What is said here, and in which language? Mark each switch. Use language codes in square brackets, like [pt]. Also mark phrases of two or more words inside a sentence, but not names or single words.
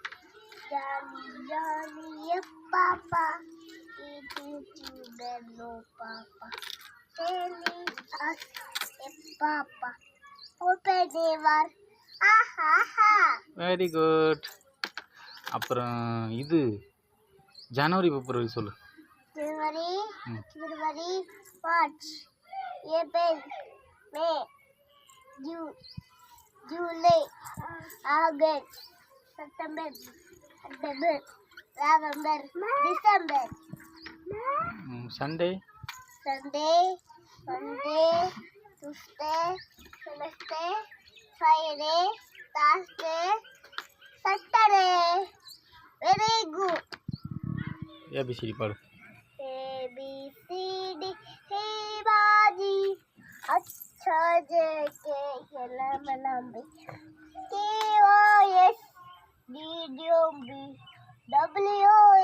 [en] very good. [ta] அப்புறம் இது [en] January February [ta] சொல்லு. [en] January, February, March, April, May, June, July, August, September, October, November, December. Sunday, Monday, Tuesday, Wednesday, Friday, Thursday, Saturday. Very good. [ta] ABCD பாடு. ABCD हे बाजी अच्छा JK LMNB KOS DDOB WO